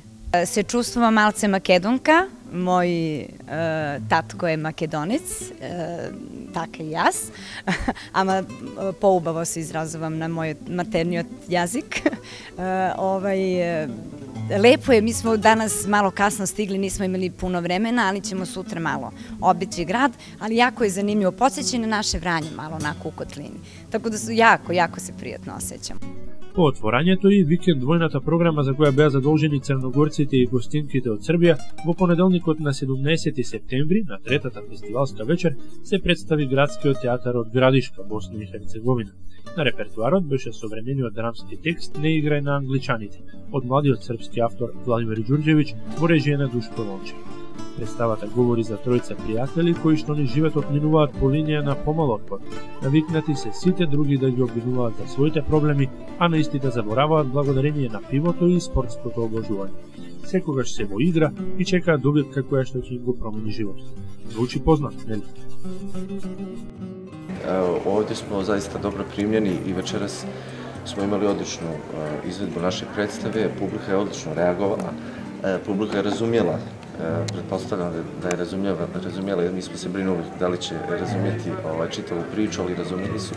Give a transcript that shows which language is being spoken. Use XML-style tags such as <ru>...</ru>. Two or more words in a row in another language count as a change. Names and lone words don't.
<mk>Се чуствувам малце Македонка, мој татко је Македонец, тако и јас, ама поубаво се изразувам на мој</mk> <sr>maternji jezik. Lepo je, mi smo danas malo kasno stigli, nismo imali puno vremena, ali ćemo sutra malo obići grad, ali jako je zanimljivo, podsjeća na naše Vranje malo onako u kotlini, tako da jako se prijatno osjećam.</sr> <mk>По отворањето и викенд двојната програма за која беа задолжени црногорците и гостинките од Србија, во понеделникот на 17 септември, на третата фестивалска вечер, се представи градскиот театар од Градишка, Босна и Херцеговина. На репертуарот беше современиот драмски текст "Не играј на англичаните" од младиот српски автор Владимир Ѓурѓевиќ во режија на Душко Лончев. Представата говори за тројца пријатели кои што ни животот минуваат по линија на помал отпор, навикнати се сите други да ги обвинуваат за своите проблеми, а на истите забораваат благодарение на пивото и спортското обложување. Секогаш се во игра и чекаат добитка која што ќе им го промени животот. Звучи познат, нели?</mk> <sr>Ovdje smo zaista dobro primljeni i večeras smo imali odličnu izvedbu naše predstave, publika je odlično reagovala, publika je razumjela, pretpostavljam da je razumjela jer mi smo se brinuli da li će razumjeti čitavu priču, ali razumjeli su.</sr>